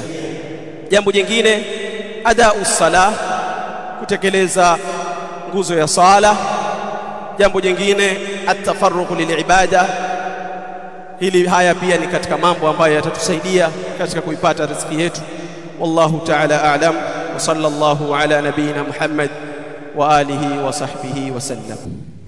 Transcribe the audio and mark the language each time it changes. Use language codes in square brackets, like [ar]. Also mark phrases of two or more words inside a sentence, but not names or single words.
[sw] Jambo jingine, [ar] أداء الصلاة, [sw] kutekeleza nguzo ya sala. Jambo jingine, [ar] التفرغ للعبادة. [sw] Haya pia ni katika mambo ambayo yatatusaidia katika kuipata riziki yetu. [ar] والله تعالى أعلم وصلى الله على نبينا محمد وعلى آله وصحبه وسلم.